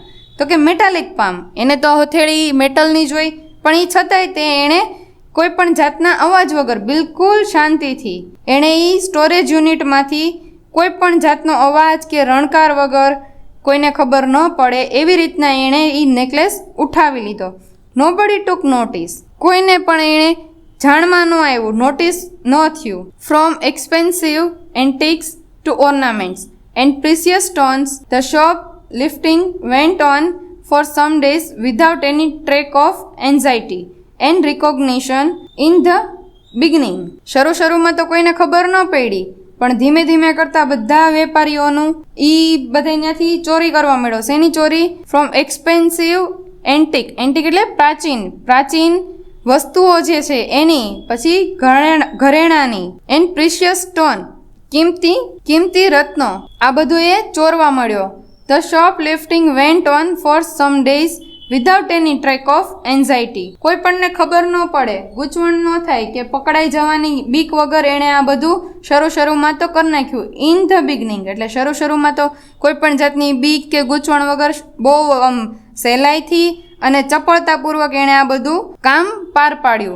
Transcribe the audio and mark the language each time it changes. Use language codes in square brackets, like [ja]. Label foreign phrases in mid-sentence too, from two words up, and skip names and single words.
[gu] તો કે [en] metallic palm, [gu] એને તો હથેળી મેટલની જોઈ, પણ એ છતાંય તે એણે કોઈ પણ જાતના અવાજ વગર બિલકુલ શાંતિથી એણે એ સ્ટોરેજ યુનિટમાંથી કોઈ પણ જાતનો અવાજ કે રણકાર વગર, કોઈને ખબર ન પડે એવી રીતના એણે એ નેકલેસ ઉઠાવી લીધો. [en] nobody took notice, [gu] કોઈને પણ એણે જાણમાં ન આવ્યું, નોટિસ ન થયું. [en] from expensive antiques to ornaments and precious stones the shop lifting went on for some days without any track of anxiety and recognition in the beginning. [gu] શરૂમાં તો કોઈને ખબર ન પડી, પણ ધીમે ધીમે કરતા બધા વેપારીઓનું બધા ત્યાંથી ચોરી કરવા માંડ્યો. શેની ચોરી? [en] from expensive antique [gu] એટલે પ્રાચીન વસ્તુઓ જે છે એની, પછી ઘરેણાની, [en] and precious stone [gu] કિંમતી રત્નો, આ બધું એ ચોરવા મળ્યો. [en] The shoplifting went on for some days without any track of anxiety. [gu] કોઈ પણને ખબર ન પડે, ગૂંચવણ ન થાય કે પકડાઈ જવાની બીક વગર એણે આ બધું શરૂમાં તો કરી નાખ્યું. [en] in the beginning [gu] એટલે શરૂમાં તો કોઈ પણ જાતની બીક કે ગૂંચવણ વગર બહુ સહેલાઈથી અને ચપળતાપૂર્વક એણે આ બધું કામ પાર પાડ્યું.